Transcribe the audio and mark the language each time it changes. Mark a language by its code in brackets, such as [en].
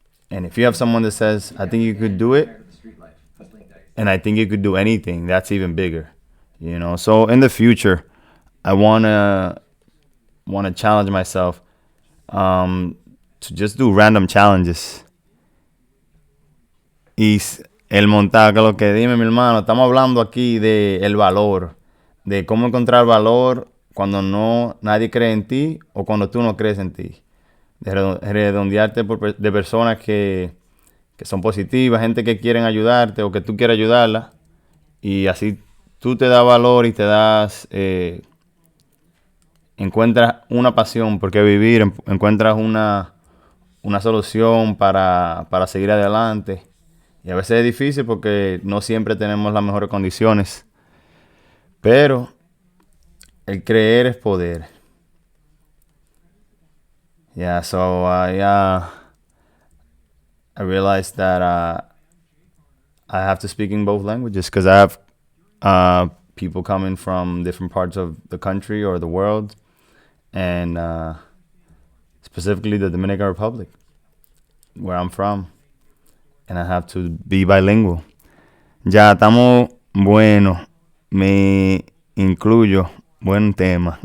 [en] And if you have someone that says, I think you could do it, and I think you could do anything, that's even bigger, you know. So in the future, I wanna challenge myself to just do random challenges. [es] Y el montaje, lo que dime, mi hermano, estamos hablando aquí de el valor, de cómo encontrar valor cuando nadie cree en ti o cuando tú no crees en ti. De redondearte de personas que son positivas, gente que quieren ayudarte o que tú quieres ayudarla, y así tú te das valor y te das, encuentras una pasión por qué vivir, encuentras una solución para seguir adelante. Y a veces es difícil porque no siempre tenemos las mejores condiciones, pero el creer es poder. [en] Yeah, so I realized that I have to speak in both languages because I have people coming from different parts of the country or the world, and specifically the Dominican Republic, where I'm from, and I have to be bilingual. [es] Ya estamos, bueno, me incluyo, buen tema.